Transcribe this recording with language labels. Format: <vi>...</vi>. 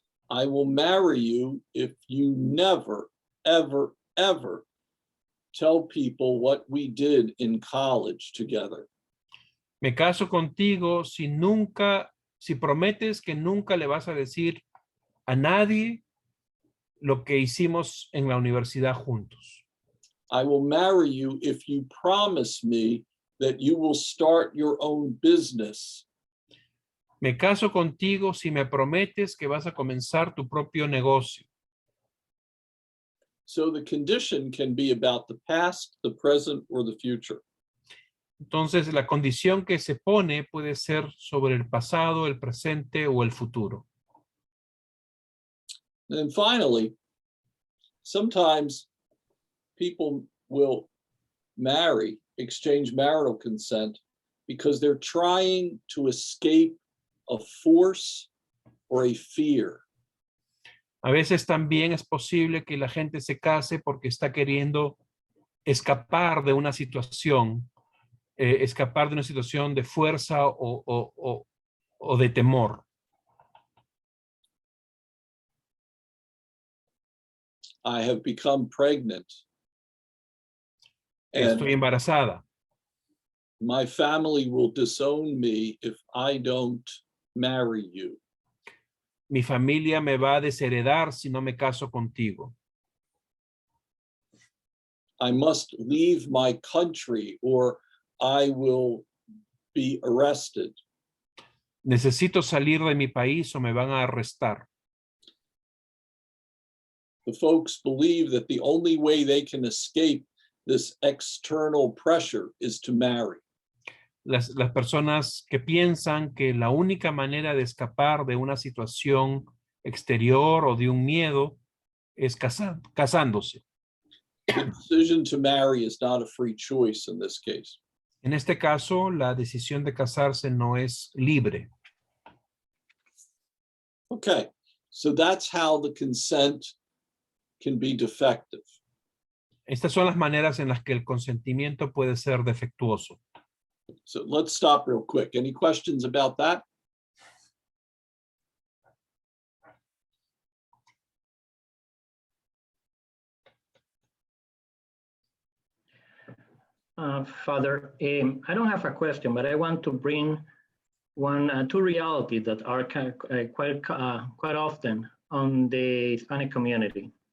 <en>I will marry you if you never, ever, ever tell people what we did in college together.</en> <es>Me caso contigo si prometes que nunca le vas a decir a nadie lo que hicimos en la universidad juntos.</es> <en>I will marry you if you promise me that you will start your own business.</en> <es>Me caso contigo si me prometes que vas a comenzar tu propio negocio.</es> <en>So the condition can be about the past, the present, or the future.</en> <es>Entonces, la condición que se pone puede ser sobre el pasado, el presente o el futuro.</es> <en>And finally, sometimes people will exchange marital consent because they're trying to escape a force or a fear.</en> <es>A veces también es posible que la gente se case porque está queriendo escapar de una situación, de fuerza o de temor.</es> <en>I have become pregnant.</en> <es>Estoy embarazada.</es> <en>My family will disown me if I don't marry you.</en> <es>Mi familia me va a desheredar si no me caso contigo.</es> <en>I must leave my country or I will be arrested.</en> <es>Necesito salir de mi país o me van a arrestar.</es> <en>The folks believe that the only way they can escape this external pressure is to marry.</en> <es>Las personas que piensan que la única manera de escapar de una situación exterior o de un miedo es casándose.</es> <en>The decision to marry is not a free choice in this case.</en> <es>En este caso, la decisión de casarse no es libre.</es> <en>Okay, so that's how the consent can be defective.</en> <es>Estas son las maneras en las que el consentimiento puede ser defectuoso.</es> <en>So let's stop real quick. Any questions about that? Father, I don't have a question, but I want to bring two realities that are quite often on the Hispanic community.</en>